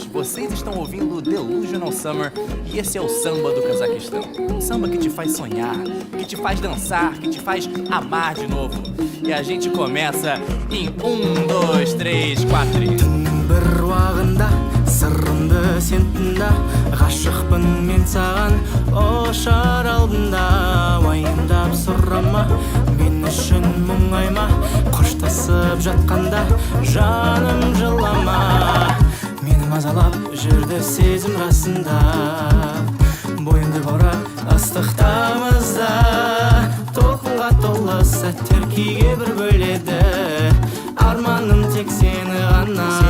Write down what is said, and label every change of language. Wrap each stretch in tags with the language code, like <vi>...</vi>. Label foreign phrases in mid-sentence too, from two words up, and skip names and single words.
<pt>vocês estão ouvindo Delusional Summer e esse é o samba do Cazaquistão. Um samba que te faz sonhar, que te faz dançar, que te faz amar de novo. E a gente começa em 1, 2, 3, 4 e...</pt> <kk>бір уағында сырымды сен тыңда ғашықпын мен саған ошар алдында уайымдап сұрама мен үшін мұңайма қоштасып жатқанда жаным жылама мені мазалап жүрді сезім расында бойымды борап ыстық тамызда толқынға толы сәттер күйге бір бөледі арманым тек сені ғана</kk>